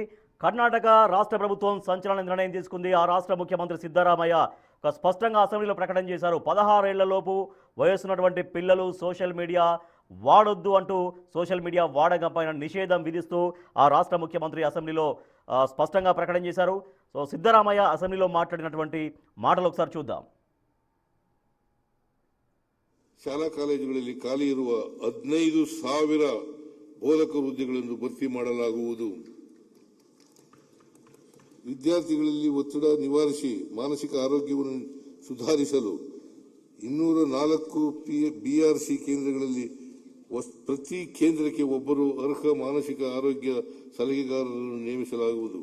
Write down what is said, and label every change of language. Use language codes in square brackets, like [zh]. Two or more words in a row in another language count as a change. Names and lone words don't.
[te] కర్ణాటక రాష్ట్ర ప్రభుత్వం సంచలన నిర్ణయం తీసుకుంది. ఆ రాష్ట్ర ముఖ్యమంత్రి సిద్ధరామయ్య ఒక స్పష్టంగా అసెంబ్లీలో ప్రకటన చేశారు. 16 ఏళ్లలోపు వయసున్నటువంటి పిల్లలు సోషల్ మీడియా వాడొద్దు అంటూ సోషల్ మీడియా వాడకం పైన నిషేధం విధిస్తూ ఆ రాష్ట్ర ముఖ్యమంత్రి అసెంబ్లీలో స్పష్టంగా ప్రకటన చేశారు. సో సిద్ధరామయ్య అసెంబ్లీలో ಮಾತನಾಡಿనటువంటి మాటలు ఒకసారి చూద్దాం. [kn] ಶಾಲಾ ಕಾಲೇಜುಗಳಲ್ಲಿ ಖಾಲಿ ಇರುವ 15,000 ಬೋಧಕ ಹುದ್ದೆಗಳನ್ನು ಭರ್ತಿ ಮಾಡಲಾಗುವುದು. ವಿದ್ಯಾರ್ಥಿಗಳಲ್ಲಿ ಒತ್ತಡ ನಿವಾರಿಸಿ ಮಾನಸಿಕ ಆರೋಗ್ಯವನ್ನು ಸುಧಾರಿಸಲು 204 ಬಿಆರ್ಸಿ ಕೇಂದ್ರಗಳಲ್ಲಿ ಪ್ರತಿ ಕೇಂದ್ರಕ್ಕೆ ಒಬ್ಬರು ಅರ್ಹ ಮಾನಸಿಕ ಆರೋಗ್ಯ ಸಲಹೆಗಾರರನ್ನು ನೇಮಿಸಲಾಗುವುದು.